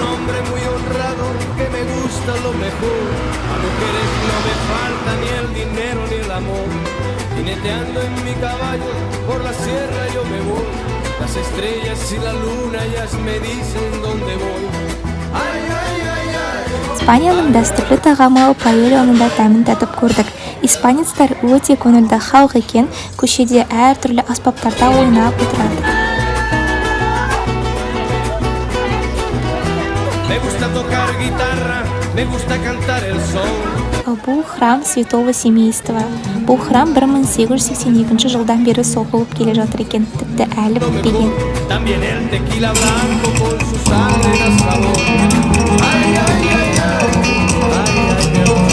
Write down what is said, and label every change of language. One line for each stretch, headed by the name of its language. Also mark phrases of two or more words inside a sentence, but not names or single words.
Spanish: hombre muy honrado que me gusta lo mejor. A mujeres no me falta ni el dinero ni el amor. Jineteando en mi caballo por la sierra yo me voy. Las estrellas y la luna ellas me dicen dónde voy. Ay, ay, ay, ay.
Kazakh: Испанияның дәстүрлі тағамы паэльяны да тәмін татып көрдік. Испанецтер өте көңілді халық екен, көшеде әртүрлі аспаптарда ойнап отырады.
Spanish: Me gusta tocar guitarra, me gusta cantar el sol.
Kazakh: Бұл храм святого семейства. Бұл храм 1882 жылдан бері соғылып келе жатыр екен, тіпті әлі бітпеген.
Spanish: También el tequila blanco con su sangre da sabor. Ay, ay, ay, ay. Ay, ay, mi amor.